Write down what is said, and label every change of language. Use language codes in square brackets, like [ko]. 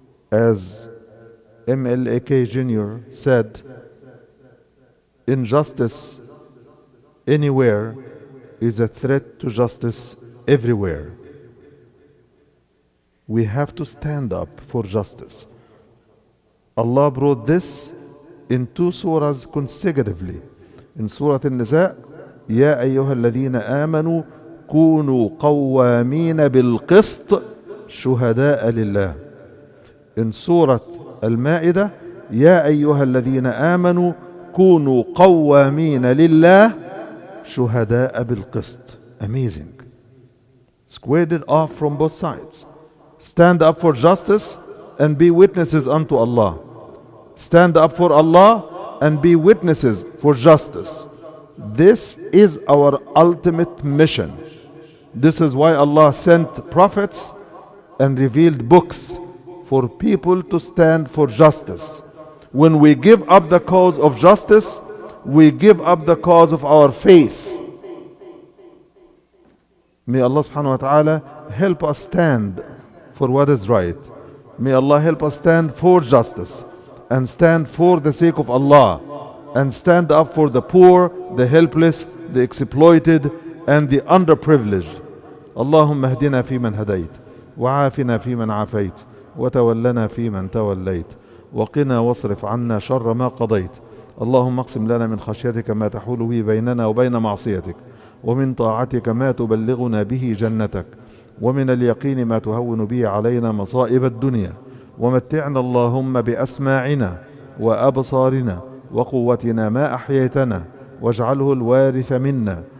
[en] As MLK Jr. said, injustice anywhere is a threat to justice everywhere. We have to stand up for justice. Allah brought this in 2 surahs consecutively. In Surah An-Nisa, [ar] يا أيها الذين آمنوا كونوا قوامين بالقسط شهداء لله. [en] In Surah Al-Ma'idah, [ar] يا أيها الذين آمنوا كونوا قوامين لله شهداء بالقسط. [en] Amazing. Squared it off from both sides. Stand up for justice and be witnesses unto Allah. Stand up for Allah and be witnesses for justice. This is our ultimate mission. This is why Allah sent prophets and revealed books for people to stand for justice. When we give up the cause of justice, we give up the cause of our faith. May Allah subhanahu wa ta'ala help us stand for what is right. May Allah help us stand for justice and stand for the sake of Allah and stand up for the poor, the helpless, the exploited and the underprivileged. [ar] اللهم اهدنا فيمن هديت وعافنا فيمن عافيت وتولنا فيمن توليت وقنا واصرف عنا شر ما قضيت. اللهم اقسم لنا من خشيتك ما تحول به بيننا وبين معصيتك ومن طاعتك ما تبلغنا به جنتك ومن اليقين ما تهون به علينا مصائب الدنيا ومتعنا اللهم بأسماعنا وأبصارنا وقوتنا ما أحييتنا واجعله الوارث منا